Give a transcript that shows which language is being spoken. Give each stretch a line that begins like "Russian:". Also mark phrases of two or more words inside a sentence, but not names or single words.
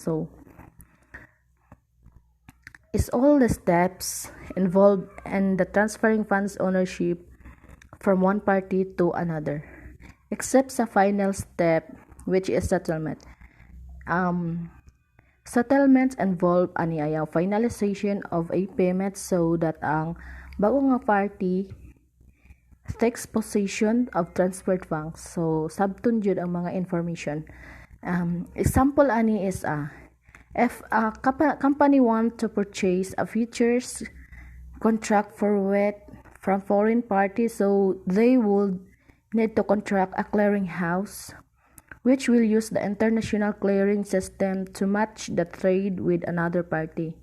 English: So, is all the steps involved in the transferring funds ownership from one party to another, except the final step, which is settlement. Settlements involve aniaya finalization of a payment so that
Cebuano: ang bago nga
English: party takes possession of transferred funds. So,
Cebuano: sabton jud ang mga information.
English: Example ani is if a company want to purchase a futures contract for wheat from foreign parties, so they would need to contract a clearing house which will use the international clearing system to match the trade with another party.